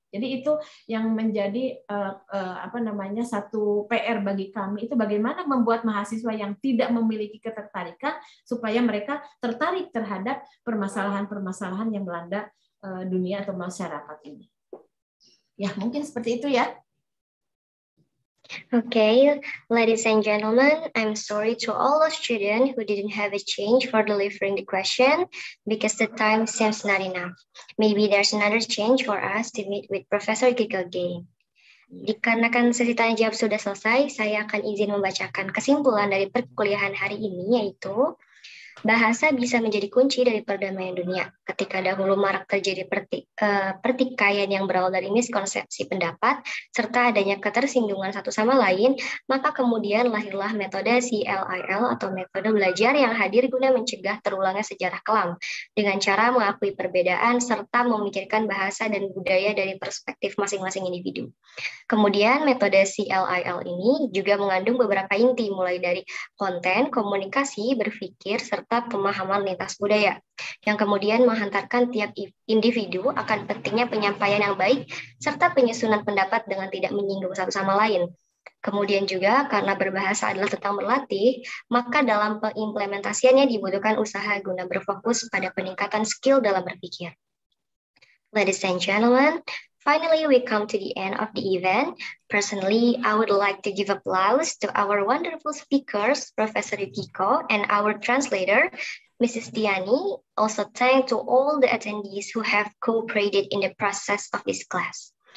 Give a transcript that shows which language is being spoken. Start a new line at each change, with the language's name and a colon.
Indonesian: Jadi itu yang menjadi satu PR bagi kami, itu bagaimana membuat mahasiswa yang tidak memiliki ketertarikan supaya mereka tertarik terhadap permasalahan-permasalahan yang melanda dunia atau masyarakat ini. Ya, mungkin seperti itu ya.
English: Okay, ladies and gentlemen, I'm sorry to all the students who didn't have a chance for delivering the question because the time seems not enough. Maybe there's another chance for us to meet with Professor Kiko again.
Indonesian: Dikarenakan sesi tanya jawab sudah selesai, saya akan izin membacakan kesimpulan dari perkuliahan hari ini, yaitu bahasa bisa menjadi kunci dari perdamaian dunia. Ketika dahulu marak terjadi pertikaian yang berawal dari miskonsepsi pendapat, serta adanya ketersinggungan satu sama lain, maka kemudian lahirlah metode CLIL atau metode belajar yang hadir guna mencegah terulangnya sejarah kelam, dengan cara mengakui perbedaan serta memikirkan bahasa dan budaya dari perspektif masing-masing individu. Kemudian metode CLIL ini juga mengandung beberapa inti, mulai dari konten, komunikasi, berpikir, serta pemahaman lintas budaya, yang kemudian menghantarkan tiap individu akan pentingnya penyampaian yang baik serta penyusunan pendapat dengan tidak menyinggung satu sama lain. Kemudian juga karena berbahasa adalah tentang berlatih, maka dalam pengimplementasiannya dibutuhkan usaha guna berfokus pada peningkatan skill dalam berpikir.
English: Ladies and gentlemen, Finally, we come to the end of the event. Personally, I would like to give applause to our wonderful speakers, Professor Yukiko, and our translator, Mrs. Tiani. Also, thank to all the attendees who have cooperated in the process of this class.